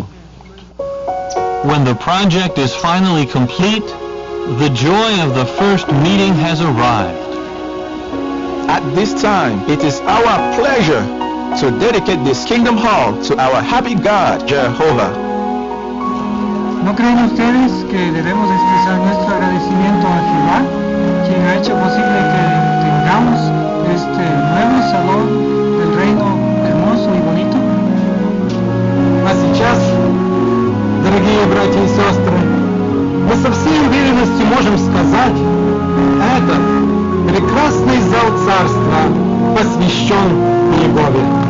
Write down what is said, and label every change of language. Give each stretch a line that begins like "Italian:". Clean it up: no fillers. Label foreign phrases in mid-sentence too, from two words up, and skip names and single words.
English: When the project is finally complete, the joy of the first meeting has arrived. At this time, it is our pleasure to dedicate this Kingdom Hall to our happy God, Jehovah.
Spanish: ¿No creen ustedes que debemos expresar nuestro agradecimiento a Jehová, quien ha hecho posible que tengamos este nuevo salón del reino hermoso и bonito?
Russian: А сейчас, дорогие братья и сестры, мы со всей уверенностью можем сказать, этот прекрасный зал царства посвящен Иегове.